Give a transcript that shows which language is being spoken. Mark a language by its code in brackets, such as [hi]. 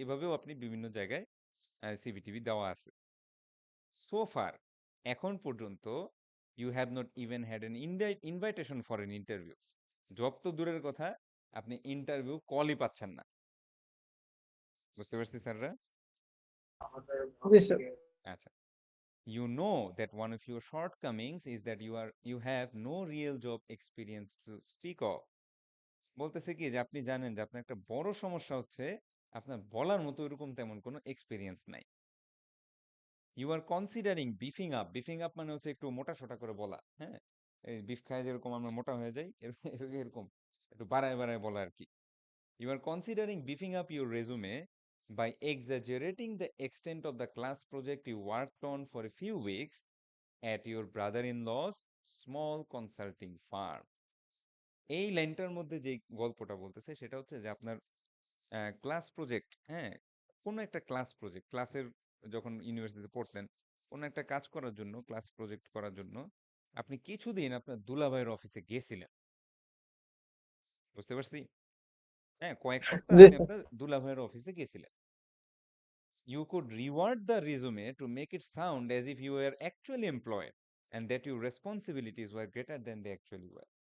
[bn] এভাবেও আপনি বিভিন্ন জায়গায় সিভি টিভি দেওয়া আছে। [en] so far, [bn] এখন পর্যন্ত [en] You have not even had an invitation for an interview. [bn] Job তো দূরের কথা, আপনি ইন্টারভিউ কলই পাচ্ছেন না। বুঝতে পারছি স্যাররা? জি স্যার। [en] আচ্ছা, you know that one of your shortcomings is that you have no real job experience to speak of. [bn] বলতেছে কি যে আপনি জানেন যে আপনার একটা বড় সমস্যা হচ্ছে আপনার বলার মতো এরকম তেমন কোনো এক্সপেরিয়েন্স নাই। [en] you are considering beefing up [bn] মানে হচ্ছে একটু মোটা সোটা করে বলা, হ্যাঁ, এই বিফ খায় যেরকম আমরা মোটা হয়ে যাই এরকম একটু বাড়ায় বাড়ায় বলা আর কি। [en] You are considering beefing up your resume by exaggerating the extent of the class project you worked on for a few weeks at your brother-in-law's small consulting firm. [bn] এই লাইনটার মধ্যে যে গল্পটা বলতেছে সেটা হচ্ছে যে আপনার ক্লাস প্রজেক্ট, হ্যাঁ, কোনো একটা ক্লাস প্রজেক্ট, ক্লাসের যখন ইউনিভার্সিটিতে পড়তেন কোনো একটা কাজ করার জন্য, ক্লাস প্রজেক্ট করার জন্য আপনি কিছুদিন আপনার দুলাভাইয়ের অফিসে গেছিলেন, বুঝতে পারছি? হ্যাঁ, কয়েক সপ্তাহ জি আপনি স্যার। আপনার দুলাভাইয়ের অফিসে গেছিলেন। [en] You could reword the resume to make it sound as if you were actually employed and that your responsibilities were greater than they actually were.